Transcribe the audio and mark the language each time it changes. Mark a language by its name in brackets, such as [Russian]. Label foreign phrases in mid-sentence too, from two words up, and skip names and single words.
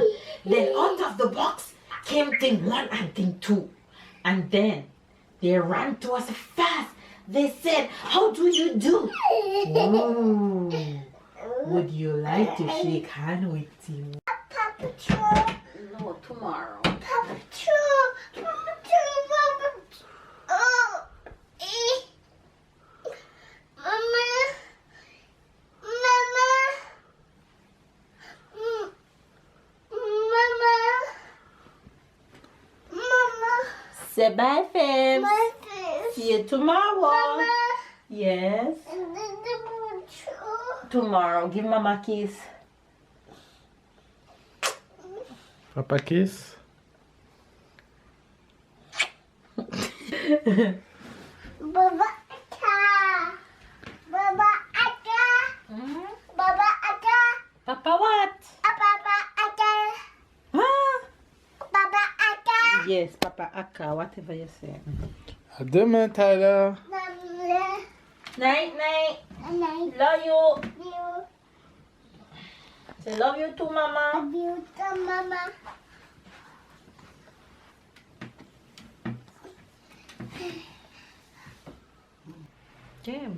[English] Then out of the box came Thing 1 and Thing 2. And then they ran to us fast. They said, how do you do? Whoa. Would you like to shake hands with Thing 1? Papa Joe. No, tomorrow. Papa Joe. Papa Joe. Papa Joe. Oh. Mama. Mama. Mama. Mama. Say bye, Fibs. My face. See you tomorrow. Mama. Yes. And then the Papa Joe. Tomorrow. Give Mama a kiss. Papa kiss. Baba Aka. Baba Aka. Baba Aka. Papa what? Baba Aka. Ah. Baba Aka. Yes, Papa Aka, whatever you say. [French] À demain, [English] Tyler. Mama. Night, night. And I Love you. love you. Say love you too, Mama. Love you too, Mama. Damn.